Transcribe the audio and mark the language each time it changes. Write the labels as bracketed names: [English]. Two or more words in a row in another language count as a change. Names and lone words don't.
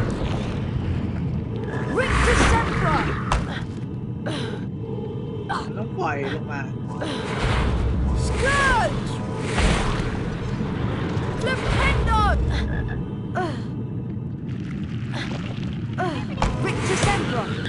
[English] Victor Sempra! [Thai] ต้องปล่อยลงมา [English] Scourge! Flipendo! Victor Sempra!